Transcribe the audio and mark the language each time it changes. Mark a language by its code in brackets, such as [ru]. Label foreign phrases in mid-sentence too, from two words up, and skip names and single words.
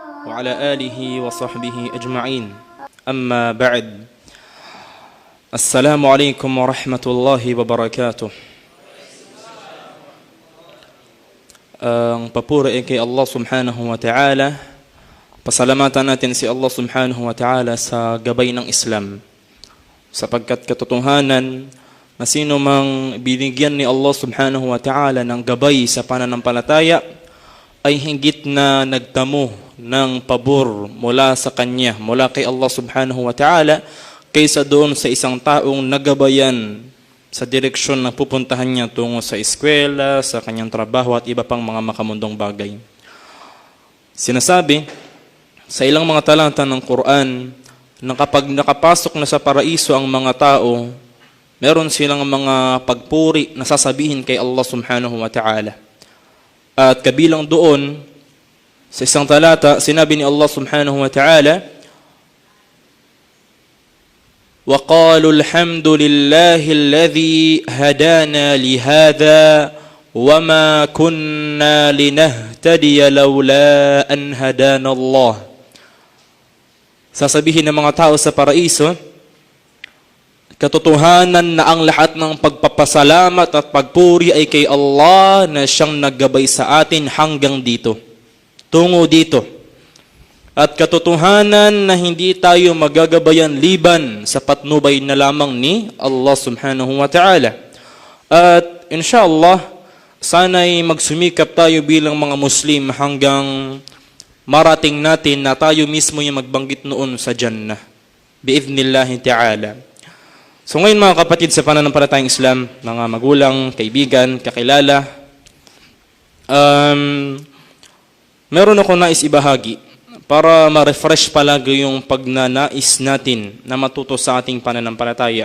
[ar] وعلى آله وصحبه أجمعين أما بعد السلام عليكم ورحمة الله وبركاته. [tl] Ang papuri ay kay Allah [ar] سبحانه وتعالى. [tl] Pasalamatan natin si Allah [ar] سبحانه وتعالى [tl] sa gabay ng Islam, sapagkat katotohanan na sino mang binigyan ni Allah [ar] سبحانه وتعالى [tl] ng gabay sa pananampalataya ay higit na nagtamo ng pabor mula sa Kanya, mula kay Allah [ar] سبحانه وتعالى, [tl] kaysa doon sa isang taong nagabayan sa direksyon na pupuntahan niya tungo sa eskwela, sa kanyang trabaho at iba pang mga makamundong bagay. Sinasabi sa ilang mga talata ng Quran na kapag nakapasok na sa paraiso ang mga tao, meron silang mga pagpuri na sasabihin kay Allah [ar] سبحانه وتعالى. [tl] At kabilang doon, sa isang talata, sinabi ni Allah [ar] سبحانه وتعالى, وَقَالُوا الْحَمْدُ لِلَّهِ الَّذِي هَدَانَا لِهَذَا وَمَا كُنَّا لِنَهْتَدِيَ لَوْلَا أَنْ هَدَانَ اللَّهُ. [tl] Sasabihin ng mga tao sa paraiso, katotohanan na ang lahat ng pagpapasalamat at pagpuri ay kay Allah na siyang naggabay sa atin hanggang dito, tungo dito. At katotohanan na hindi tayo magagabayan liban sa patnubay na lamang ni Allah [ar] سبحانه وتعالى. [tl] At inshallah, sana'y magsumikap tayo bilang mga Muslim hanggang marating natin na tayo mismo yung magbanggit noon sa Jannah, [ar] بإذن الله تعالى. [tl] So ngayon mga kapatid sa pananampalatayang Islam, mga magulang, kaibigan, kakilala, meron ako nais ibahagi para ma-refresh palagi yung pagnanais natin na matuto sa ating pananampalataya.